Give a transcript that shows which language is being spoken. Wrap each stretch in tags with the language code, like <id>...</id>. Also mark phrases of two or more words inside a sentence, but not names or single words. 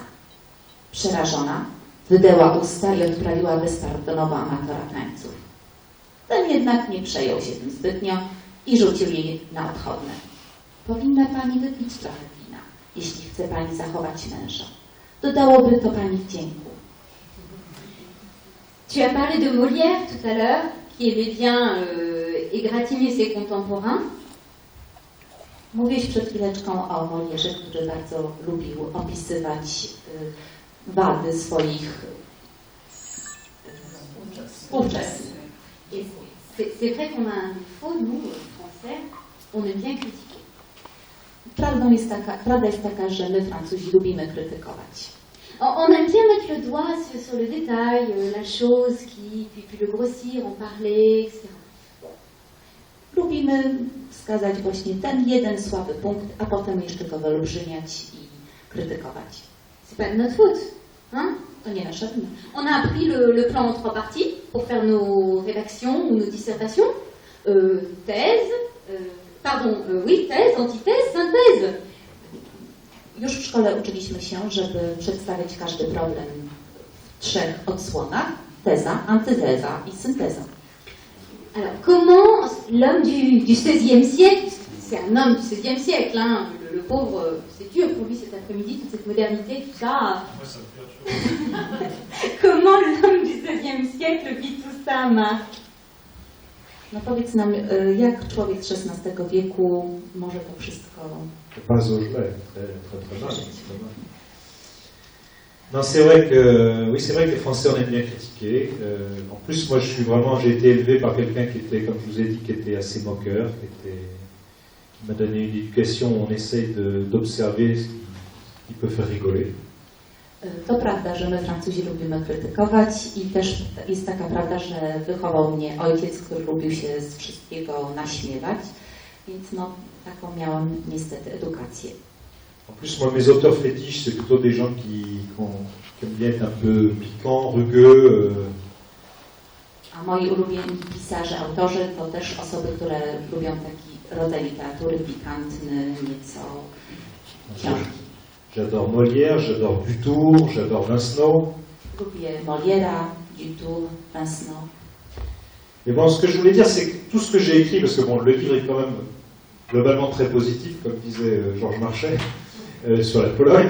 <pl>Przerażona, wydeła usta i odprawiła bezpardonowo amatora tańców. Ten jednak nie przejął się tym zbytnio i rzucił jej na odchodne. Powinna pani wypić trochę wina, jeśli chce pani zachować męża. dodałoby to Pani wdzięku.</pl> <fr>Tu as parlé de Molière tout à l'heure, qui aimait bien égratigner ses contemporains.</fr> <pl>Mówiłeś przed chwileczką o Molierze, który bardzo lubił opisywać wady swoich współczesnych.</pl> <fr>Et c'est vrai qu'on a un défaut, nous, Français, on aime bien critiquer.</fr> <pl>Prawda jest taka, że my Francuzi lubimy krytykować.</pl> <fr>On aime bien mettre le doigt sur le détail, la chose, puis le grossir, en parler, etc.</fr> <pl>Lubimy wskazać właśnie ten jeden słaby punkt, a potem jeszcze go wyolbrzymiać i krytykować.</pl> <fr>C'est pas de notre faute, hein?</fr> <pl>To nie nasza wina.</pl> <fr>On a appris le plan en 3 parties pour faire nos rédactions ou nos dissertations. Thèse, thèse, antithèse, synthèse.</fr> <pl>Już w szkole uczyliśmy się, żeby przedstawiać każdy problem w 3 odsłonach. Teza, antyteza i synteza.</pl> <fr>Alors, comment l'homme du XVIe siècle, c'est un homme du XVIe siècle, hein, le pauvre, c'est dur pour lui cet après-midi, toute cette modernité, tout ça. Moi, ça me perturbe. Comment l'homme du XVIe siècle vit tout ça, Marc?</fr> <pl>No powiedz nam, jak człowiek z XVI wieku może to wszystko...</pl> <fr>Pas au jeu, très mal. Non, c'est vrai que oui, c'est vrai que les Français on aime bien critiquer. En plus, moi, j'ai été élevé par quelqu'un qui était, comme je vous ai dit, qui était assez moqueur, qui m'a donné une éducation où on essaye d'observer ce qui peut faire rigoler.</fr> <pl>To prawda, że my Francuzi lubimy krytykować i też jest taka prawda, że wychował mnie ojciec, który lubił się z wszystkiego naśmiewać, więc no taką miałam niestety edukację.</pl> <fr>En plus, moi, mes auteurs fétiches, c'est plutôt des gens qui aiment bien être un peu piquants, rugueux.</fr> <pl>A moi ulubieni pisarze, autorzy to też osoby, które lubią taki rodzaj literatury pikantny, nieco książki.</pl> <fr>J'adore Molière, j'adore Dutour, j'adore Vincenot.</fr> <pl>Lubię Molièra, Dutour, Vincenot.</pl> <fr>Mais bon, ce que je voulais dire, c'est que tout ce que j'ai écrit, parce que bon, le livre est quand même globalement très positif, comme disait Georges Marchais, sur la Pologne.</fr>